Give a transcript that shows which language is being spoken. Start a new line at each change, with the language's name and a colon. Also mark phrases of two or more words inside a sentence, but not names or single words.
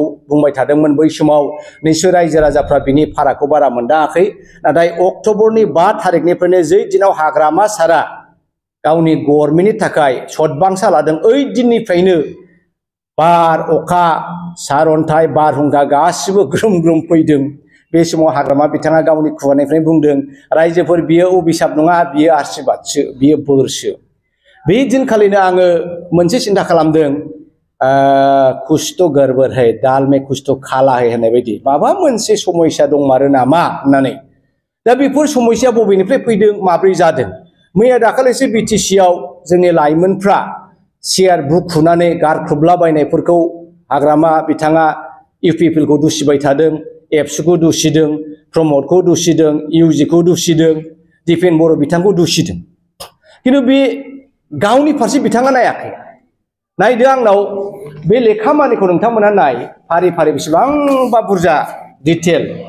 Bodo: बुंबाय थादोंमोन बै समाव निश्चय रायजो राजाफ्रा बिनि फारागखौ बारा मोनदाङाखै नाथाय अक्ट'बरनि 5 थारिखनिफ्रायनो जै दिनाव हाग्रामा सारा गावनि गभर्नमेन्टनि थाखाय सतबांसा लादों ओइ दिननिफ्रायनो बार अखा सारअन्थाइ बारहुंखा गासिबो ग्रोम ग्रोम फैदों बे समाव हाग्रामा बिथाङा गावनि खुगानिफ्राय बुंदों रायजोफोर बियो अभिशाप नङा बियो आशीर्बादसो बियो बोरसो बे दिनखालिनो आङो मोनसे सिन्था खालामदों
Hindi: कुछ तो गड़बड़ है दाल में कुछ तो काला है
Bodo: होननाय बायदि माबा मोनसे समस्या दंमारो नामा होननानै दा बेफोर समस्या बबेनिफ्राय फैदों माब्रै जादों मैया दाखालिसो बिटिसिआव जोंनि लाइमोनफ्रा सियार बुखुनानै गारख्रुबलाबायनायफोरखौ हाग्रामा बिथाङा UPPLखौ दुसिबाय थादों एबसुखौ दुसिदों प्रमदखौ दुसिदों UGखौ दुसिदों दिपेन बर' बिथांखौ दुसिदों किन्तु बे गावनि फारसे बिथाङा नायाखै नायदो आंनाव बे लेखा मानिखौ नोंथांमोना नाय फारि फारि बेसेबांबा बुरजा डिटेल